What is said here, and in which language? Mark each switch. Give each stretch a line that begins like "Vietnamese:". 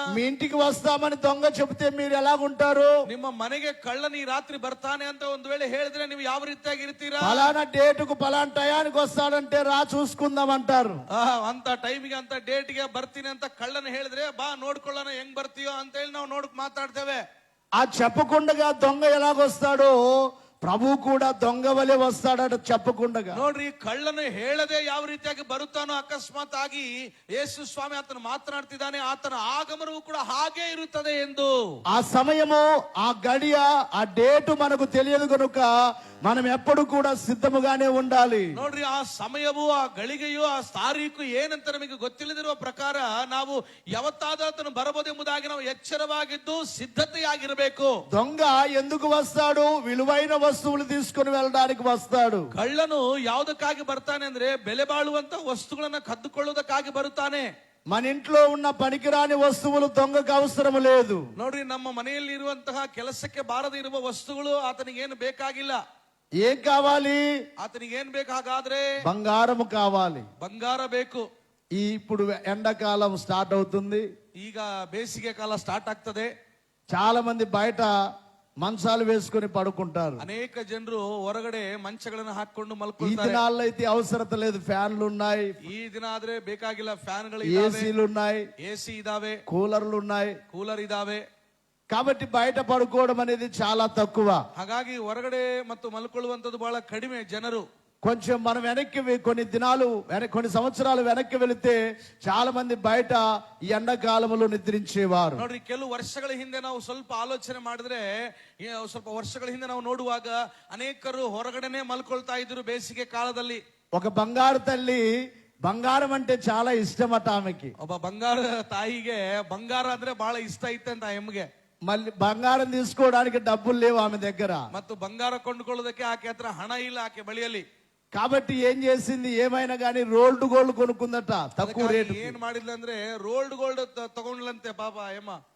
Telugu: మీ ఇంటికి వస్తామని దొంగ చెబితే మీరు ఎలాగుంటారు?
Kannada: ನಿಮ್ಮ ಮನೆಗೆ ಕಳ್ಳನು ಈ ರಾತ್ರಿ ಬರ್ತಾನೆ ಅಂತ ಒಂದು ವೇಳೆ ಹೇಳಿದ್ರೆ ನೀವು ಯಾವ ರೀತಿಯಾಗಿ ಇರ್ತೀರಾ?
Telugu: ఫలానా డేటుకు ఫలానా టయానికి వస్తాడంటే రా చూసుకుందాం అంటారు.
Kannada: ಅಂತ ಟೈಮಿಗೆ ಅಂತ ಡೇಟ್ಗೆ ಬರ್ತೀನಿ ಅಂತ ಕಳ್ಳನು ಹೇಳಿದ್ರೆ, ಬಾ ನೋಡ್ಕೊಳ್ಳೋಣ ಹೆಂಗ್ ಬರ್ತೀಯೋ ಅಂತ ಹೇಳಿ ನಾವು ಮಾತಾಡ್ತೇವೆ.
Telugu: ఆ చెప్పకుండా దొంగ ఎలాగొస్తాడో ప్రభు కూడా దొంగ వలె వస్తాడట చెప్పకుండా.
Kannada: ನೋಡ್ರಿ, ಕಳ್ಳನು ಹೇಳದೆ ಯಾವ ರೀತಿಯಾಗಿ ಬರುತ್ತಾನೋ ಅಕಸ್ಮಾತ್ ಆಗಿ ಯೇಸು ಸ್ವಾಮಿ ಆತನು ಮಾತನಾಡ್ತಿದ್ದಾನೆ, ಆತನ ಆಗಮನವು ಕೂಡ ಹಾಗೆ ಇರುತ್ತದೆ ಎಂದು.
Telugu: ఆ సమయము, ఆ గడియ, ఆ డేటు మనకు తెలియదు కనుక మనం ఎప్పుడు కూడా సిద్ధముగానే ఉండాలి.
Kannada: ನೋಡ್ರಿ, ಆ ಸಮಯವು, ಆ ಗಳಿಗೆಯು, ಆ ತಾರೀಕು ಏನಂತ ನಮಗೆ ಗೊತ್ತಿಲ್ಲದಿರುವ ಪ್ರಕಾರ ನಾವು ಯಾವತ್ತಾದ್ರೂ ಆತನು ಬರಬಹುದೆಂಬುದಾಗಿ ನಾವು ಎಚ್ಚರವಾಗಿದ್ದು ಸಿದ್ಧತೆಯಾಗಿರಬೇಕು.
Telugu: దొంగ ఎందుకు వస్తాడు? విలువైన వస్తువులు తీసుకుని వెళ్ళడానికి వస్తాడు.
Kannada: ಕಳ್ಳನು ಯಾವುದಕ್ಕಾಗಿ ಬರ್ತಾನೆ ಅಂದ್ರೆ, ಬೆಲೆ ಬಾಳುವಂತ ವಸ್ತುಗಳನ್ನ ಕದ್ದುಕೊಳ್ಳುವುದಕ್ಕಾಗಿ ಬರುತ್ತಾನೆ.
Telugu: మన ఇంట్లో ఉన్న పనికిరాని వస్తువులు దొంగకు అవసరం లేదు.
Kannada: ನೋಡ್ರಿ, ನಮ್ಮ ಮನೆಯಲ್ಲಿ ಇರುವಂತಹ ಕೆಲಸಕ್ಕೆ ಬಾರದೆ ಇರುವ ವಸ್ತುಗಳು ಆತನಿಗೆ ಏನು ಬೇಕಾಗಿಲ್ಲ.
Telugu: ఏం కావాలి?
Kannada: ಆತನಿಗೆ ಏನ್ ಬೇಕಾಗಾದ್ರೆ
Telugu: బంగారం కావాలి.
Kannada: ಬಂಗಾರ ಬೇಕು.
Telugu: ఇప్పుడు ఎండాకాలం స్టార్ట్ అవుతుంది.
Kannada: ಈಗ ಬೇಸಿಗೆ ಕಾಲ ಸ್ಟಾರ್ಟ್ ಆಗ್ತದೆ.
Telugu: చాలా మంది బయట మంచాలు వేసుకుని పడుకుంటారు.
Kannada: ಅನೇಕ ಜನರು ಹೊರಗಡೆ ಮಂಚಗಳನ್ನು ಹಾಕೊಂಡು
Telugu: ఈ
Kannada: ಮಲ್ಕೊಳ್ತಾರೆ.
Telugu: దినాల్లో అయితే అవసరం లేదు. ఫ్యాన్లు ఉన్నాయి,
Kannada: ಈ ದಿನ ಆದ್ರೆ ಬೇಕಾಗಿಲ್ಲ. ಫ್ಯಾನ್ಗಳು
Telugu: ఏసీలు ఉన్నాయి,
Kannada: ಎಸಿ ಇದಾವೆ,
Telugu: కూలర్లు ఉన్నాయి.
Kannada: ಕೂಲರ್ ಇದಾವೆ.
Telugu: కాబట్టి బయట పడుకోవడం అనేది చాలా తక్కువ.
Kannada: ಹಾಗಾಗಿ ಹೊರಗಡೆ ಮತ್ತು ಮಲ್ಕೊಳ್ಳುವಂತದ್ದು ಬಹಳ ಕಡಿಮೆ ಜನರು.
Telugu: కొంచెం మనం కొన్ని సంవత్సరాలు వెనక్కి వెళితే చాలా మంది బయట ఈ ఎండాకాలంలో నిద్రించేవారు.
Kannada: ನೋಡ್ರಿ, ಕೆಲವು ವರ್ಷಗಳ ಹಿಂದೆ ನಾವು ಸ್ವಲ್ಪ ಆಲೋಚನೆ ಮಾಡಿದ್ರೆ, ಸ್ವಲ್ಪ ವರ್ಷಗಳ ಹಿಂದೆ ನಾವು ನೋಡುವಾಗ ಅನೇಕರು ಹೊರಗಡೆನೆ ಮಲ್ಕೊಳ್ತಾ ಇದ್ರು ಬೇಸಿಗೆ ಕಾಲದಲ್ಲಿ.
Telugu: ఒక బంగారు తల్లి, బంగారం అంటే చాలా ఇష్టమట ఆమెకి.
Kannada: ಒಬ್ಬ ಬಂಗಾರ ತಾಯಿಗೆ ಬಂಗಾರ ಅಂದ್ರೆ ಬಹಳ ಇಷ್ಟ ಇತ್ತಂತ ಎಮ್ಗೆ.
Telugu: మళ్ళీ బంగారం తీసుకోవడానికి డబ్బులు లేవు ఆమె దగ్గర.
Kannada: ಮತ್ತು ಬಂಗಾರ ಕೊಂಡುಕೊಳ್ಳೋದಕ್ಕೆ ಆಕೆ ಹತ್ರ ಹಣ ಇಲ್ಲ ಆಕೆ ಬಳಿಯಲ್ಲಿ.
Telugu: కాబట్టి ఏం చేసింది, ఏమైనా గానీ రోల్డ్ గోల్డ్ కొనుక్కుందట తక్కువ రేటు.
Kannada: ಏನ್ ಮಾಡಿದ್లంದ್ರೆ ರೋಲ್ಡ್ ಗೋಲ್ಡ್ ತಗೊಂಡ್ಲಂತೆ ಪಾಪ ಏಮ.